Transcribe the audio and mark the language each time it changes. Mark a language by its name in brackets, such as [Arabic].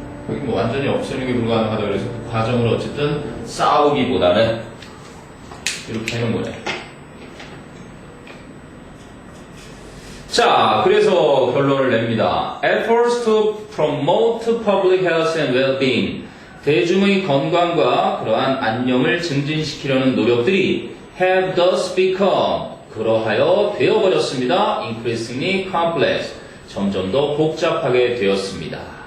[Korean] 여기 뭐 완전히 없애는 게 불가능하다 그래서 그 과정을 어쨌든 싸우기보다는 이렇게 하는 거네. 자, 그래서 결론을 냅니다. [English] Efforts to promote public health and well-being. [Korean] 대중의 건강과 그러한 안녕을 증진시키려는 노력들이 [English] have thus become. [Korean] 그러하여 되어버렸습니다. [English] Increasingly complex. [Korean] 점점 더 복잡하게 되었습니다.